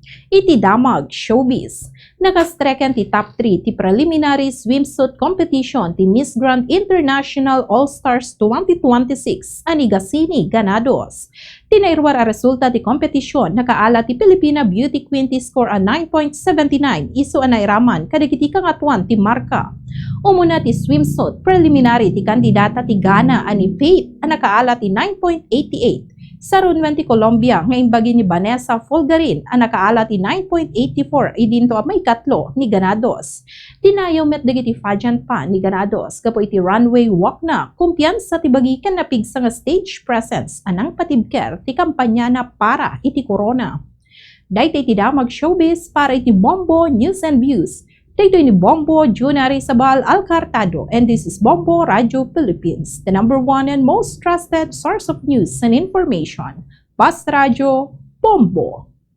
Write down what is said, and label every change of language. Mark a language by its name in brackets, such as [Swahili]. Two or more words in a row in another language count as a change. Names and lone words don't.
[Iloko] Iti damag showbiz. Nakastreken ti top 3 ti preliminary swimsuit competition ti Miss Grand International All-Stars 2026 ani Gasini Ganados. Tinairwar a resulta ti kompetisyon nakaala ti Filipina Beauty Queen ti score a 9.79 iso a nairaman kadagiti kangatuan ti marka. Umuna ti swimsuit preliminary ti kandidata ti Ghana ani Faith a nakaala ti 9.88. Sa runwan ti Colombia, ngayon bagi ni Vanessa Fulgarin, ang nakaala ti 9.84 idinto a may katlo ni Ganados. Tinayaw met dagiti pageant pa ni Ganados, kapo iti runway walk na, kumpiyansa ti bagi kan napigsa nga [English] stage presence, [Iloko] anang patibker ti kampanya na para iti corona. Dahil ti damag showbiz para iti Bombo News and Views. Dito ni Bombo Junari Sabal Alcartado, [English] and this is Bombo Radio Philippines, the #1 and most trusted source of news and information. Basta Radio, Bombo.